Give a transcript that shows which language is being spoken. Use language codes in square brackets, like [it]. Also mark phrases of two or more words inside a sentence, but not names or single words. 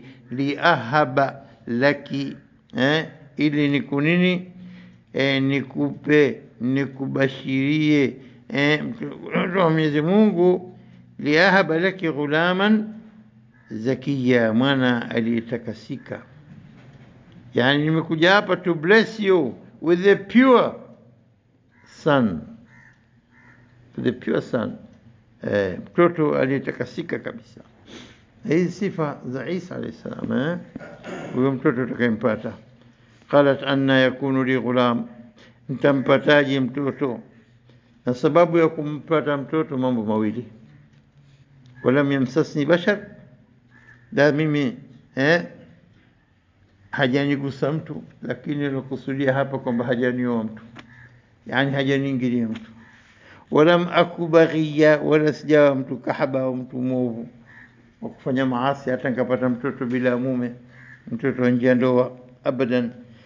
[ar] لأهب لك, [sw] ili nikunini, nikupe, nikubashirie, mtoto wa Mwenyezi Mungu. [ar] لأهب لك غلاما زكيا, [sw] mwana aliyetakasika. Yani nimekuja hapa [en] to bless you with the pure son, the pure son, [sw] mtoto aliyetakasika kabisa. Hizi sifa za Isa [ar] عليه السلام, [sw] huyo mtoto utakayempata. [ar] قالت أنى يكون لي غلام, [sw] nitampataje mtoto? Na sababu ya kumpata mtoto mambo mawili. [ar] ولم يمسسني بشر, [sw] da mimi hajanigusa mtu, lakini nakusudia hapa kwamba hajanioa mtu, yani hajaniingilia mtu. [ar] ولم أك بغيا, [sw] wala sijawa mtu kahaba au mtu mwovu wa kufanya maasi, hata nikapata mtoto bila mume, mtoto nje ya ndoa, abadan.